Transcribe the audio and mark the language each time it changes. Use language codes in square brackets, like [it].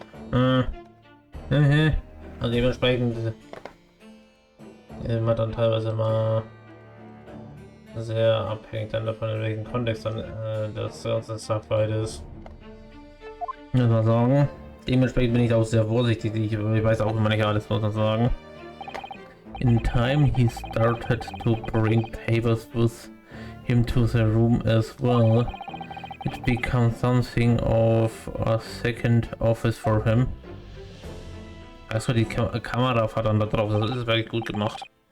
[de] Also dementsprechend immer dann teilweise mal sehr abhängig dann davon, in welchem Kontext dann das ganze Sachverhalt ist. Muss man sagen. Dementsprechend bin ich auch sehr vorsichtig. Ich weiß auch immer nicht alles, muss man sagen. [en] In time he started to bring papers with him to the room as well. It becomes something of a second office for him. [de] Also die Kamera fährt dann da drauf, das ist wirklich gut gemacht.